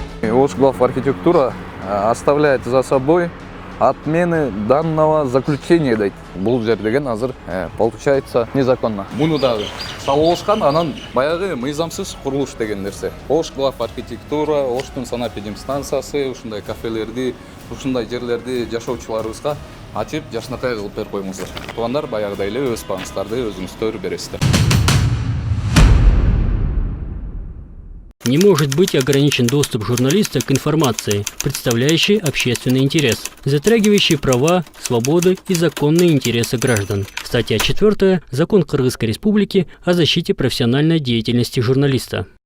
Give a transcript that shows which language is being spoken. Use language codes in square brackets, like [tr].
[ru] Ош глав архитектура оставляет за собой отмены данного заключения дейт. [ky] Бул жер деген азыр [ru] получается незаконно. [ky] Муну дагы салып алышкан, анан баягы мыйзамсыз курулуш деген нерсе. Ош глав архитектура, Оштун санэпидемстанциясы ушундай кафелерди, ушундай жерлерди жашоочуларыбызга ачып жашнакай кылып берип коймуңуздар. Туугандар, баягыдай эле өз паңыздарды өзүңүздөр бересиздер. [ru] Не может быть ограничен доступ журналиста к информации, представляющей общественный интерес, затрагивающей права, свободы и законные интересы граждан. Статья 4. Закон Кыргызской Республики о защите профессиональной деятельности журналиста.